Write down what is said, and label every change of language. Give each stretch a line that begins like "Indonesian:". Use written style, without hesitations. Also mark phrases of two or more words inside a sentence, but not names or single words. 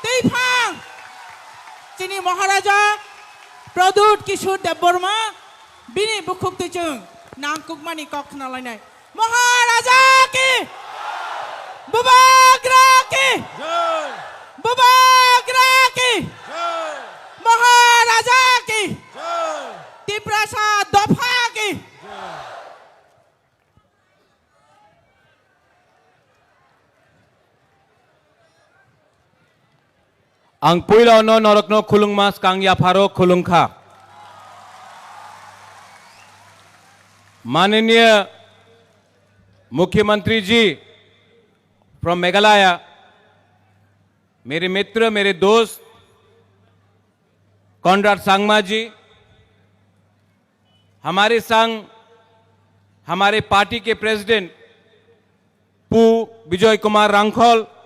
Kok Borok: Haifang Chini Maharaja Pradut Kishore Deborma Bini Bukuk Tuchung Nang Kukmani Koknalainai Maharaja ki Bubagra ki Bubagra ki Maharaja ki Tiprasa Dopha ki Ang puila no norokno khulung mas kang ya pharo khulung kha
Hindi: माननीय मुख्यमंत्री जी फ्रॉम मेघालय मेरे मित्र मेरे दोस्त कॉनराड सांगमा जी हमारे संग हमारे पार्टी के प्रेसिडेंट पू विजय कुमार रांखोल